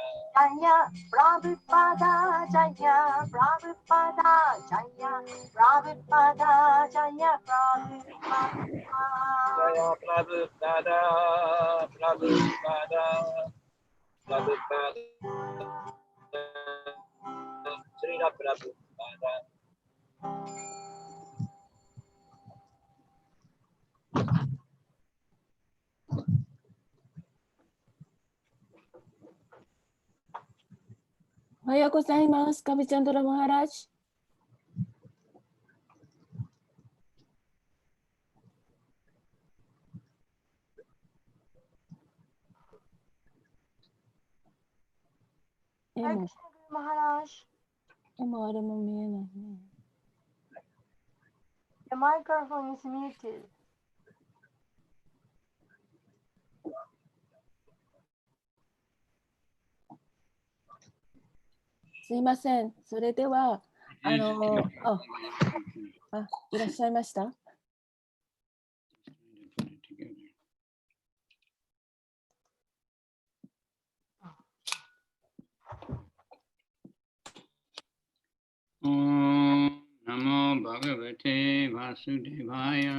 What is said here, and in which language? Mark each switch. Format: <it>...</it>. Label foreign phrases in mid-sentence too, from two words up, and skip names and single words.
<sa>जय प्रभुपाद जय प्रभुपाद जय प्रभुपाद जय प्रभुपाद जय प्रभुपाद प्रभुपाद प्रभुपाद श्रील प्रभुपाद</sa> <ja>おはようございます, Kavicandra Maharaj. Maharaj. あれも見えないね。</ja> <en>The microphone is muted.</en> <ja>すいません。それでは、いらっしゃいました。</ja> <sa>नमो भगवते वासुदेवाय.</sa>